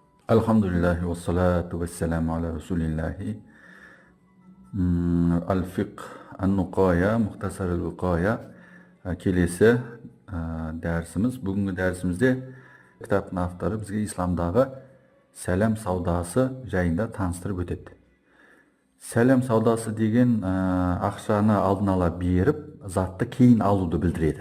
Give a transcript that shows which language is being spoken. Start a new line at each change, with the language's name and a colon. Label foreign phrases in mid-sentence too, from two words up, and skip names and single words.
Arabic: الحمد لله والصلاة والسلام على رسول الله. Al-fiqh an-nuqaya, muhtasar al-viqaya.
Kazakh: Kelесі дәрісіміз. Бүгінгі дәрісімізде кітаптың авторы бізге исламдағы сәлем саудасы жайында таныстырып өтеді. Сәлем саудасы деген ақшаны алдын ала беріп, затты кейін алуды білдіреді.